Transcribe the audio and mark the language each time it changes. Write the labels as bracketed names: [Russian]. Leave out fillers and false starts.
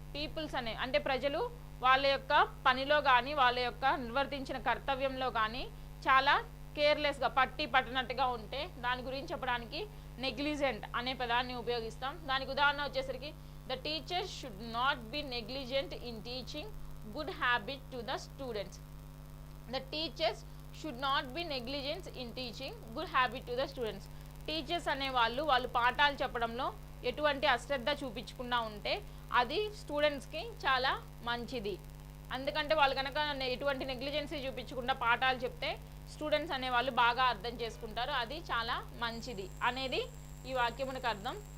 [Telugu] Peoples అంటే ప్రజలు వాళ్ళ యొక్క పనిలో కానీ వాళ్ళ యొక్క నిర్వర్తించిన కర్తవ్యంలో కానీ చాలా కేర్లెస్గా పట్టనట్టుగా ఉంటే దాని గురించి చెప్పడానికి నెగ్లిజెంట్ అనే పదాన్ని ఉపయోగిస్తాం. [English] దానికి ఉదాహరణ వచ్చేసరికి the teachers should not be negligent in teaching good habit to the students. The teachers should not be negligent in teaching good habit to the students. [Telugu] Teachers అనే వాళ్ళు పాఠాలు చెప్పడంలో ఎటువంటి అశ్రద్ధ చూపించకుండా ఉంటే అది స్టూడెంట్స్కి చాలా మంచిది. అందుకంటే వాళ్ళు కనుక ఎటువంటి నెగ్లిజెన్సీ చూపించకుండా పాఠాలు చెప్తే స్టూడెంట్స్ అనే వాళ్ళు బాగా అర్థం చేసుకుంటారు, అది చాలా మంచిది అనేది ఈ వాక్యమునికి అర్థం.